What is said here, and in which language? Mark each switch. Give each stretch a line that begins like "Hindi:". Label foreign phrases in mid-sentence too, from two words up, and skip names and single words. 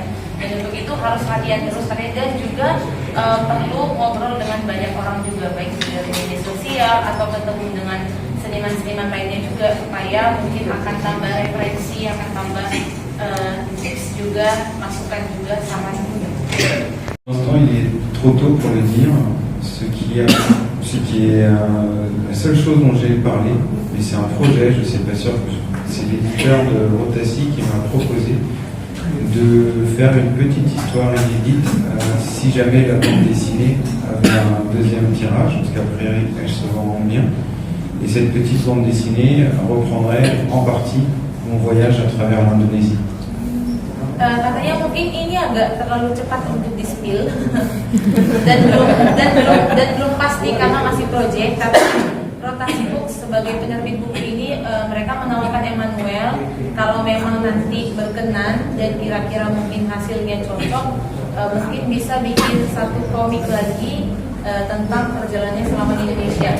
Indonesian: Dan untuk itu harus latihan terus dan juga perlu ngobrol dengan banyak orang juga, baik dari media sosial atau ketemu dengan seniman-seniman lainnya juga, supaya mungkin akan tambah referensi, akan tambah tips juga, masukan juga, saran juga.
French: Pour l'instant, il est trop tôt pour le dire. Ce qui est la seule chose dont j'ai parlé, mais c'est un projet, je ne suis pas sûr que c'est l'éditeur de Rotassi qui m'a proposé de faire une petite histoire inédite si jamais la bande dessinée avait un deuxième tirage, parce qu'après elle se vend bien. Et cette petite bande dessinée reprendrait en partie mon voyage à travers l'Indonésie.
Indonesian: Katanya mungkin ini agak terlalu cepat untuk di-spill dan belum pasti karena masih proyek. Tapi Rotasi Books sebagai penerbit buku ini mereka menawarkan Emmanuel kalau memang nanti berkenan dan kira-kira mungkin hasilnya cocok, mungkin bisa bikin satu komik lagi tentang perjalanannya selama di Indonesia.